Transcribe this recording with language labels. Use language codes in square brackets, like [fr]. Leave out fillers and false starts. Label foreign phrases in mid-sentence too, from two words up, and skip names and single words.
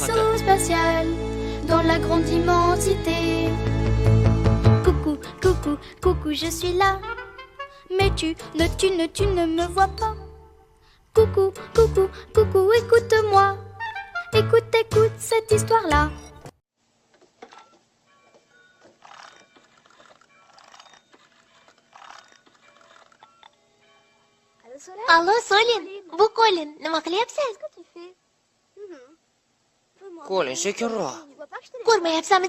[fr] vaisseau spatial dans la grande immensité. Coucou, coucou, coucou, je suis là. Mais tu ne me vois pas. Coucou, coucou, coucou, écoute-moi. Écoute cette histoire-là. [uz] Allo, Solin. Bu Colin. Nima qilyapsan? Colin, sekinroq. Ko'rmayapsanmi?